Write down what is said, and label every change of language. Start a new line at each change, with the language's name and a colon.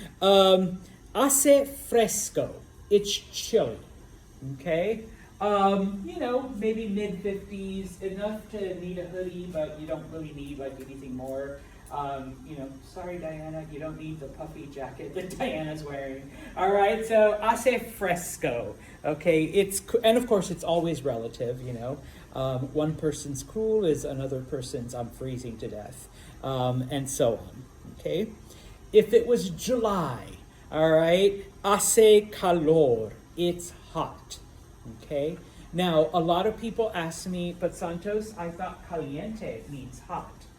Spanish: Hace fresco,
English: it's chilly, okay? Maybe mid-50s, enough to need a hoodie, but you don't really need like anything more. Sorry, Diana, you don't need the puffy jacket that Diana's wearing. All right, so
Spanish: hace fresco.
English: Okay, and of course it's always relative. One person's cool is another person's I'm freezing to death, and so on. Okay, if it was July, all right,
Spanish: hace calor.
English: It's hot. Okay. Now a lot of people ask me, but Santos, I thought caliente means hot.